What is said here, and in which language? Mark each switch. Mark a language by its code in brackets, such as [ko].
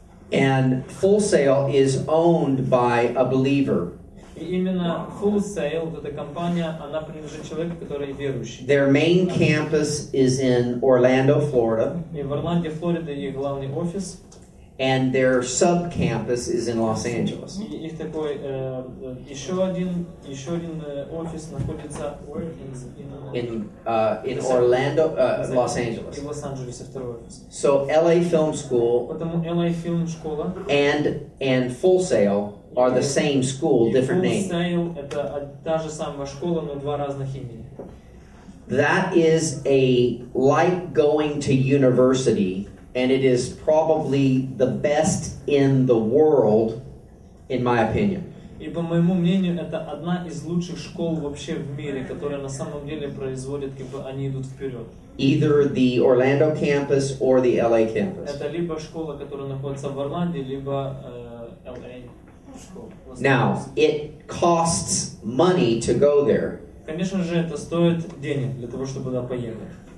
[en] And Full Sail is owned by a believer. [ru] И именно Full Sail, вот эта компания, она принадлежит человеку, который верующий. [en] Their main campus is in Orlando, Florida, [ru] И в Орланде, Флорида, их главный офис. [en] and their sub-campus is in Los Angeles. [ru] И их такой еще один офис находится [en] In Orlando, Los Angeles. [ru] И в Лос-Анджелесе второй офис. [en] So LA Film School [ru] Потому LA Film школа [en] and Full Sail are the same school, different [ru] Full [en] name. [ru] Sail это та же самая школа, но два разных имени. [en] That is like going to university, and it is probably the best in the world, in my opinion. [ru] И по моему мнению, это одна из лучших школ вообще в мире, которая на самом деле производит, как бы они идут вперед. [en] Either the Orlando campus or the LA campus. [ru] Это либо школа, которая находится в Орланде, либо LA школа. [en] Now, it costs money to go there. [ru] Конечно же, это стоит денег для того, чтобы туда поехать.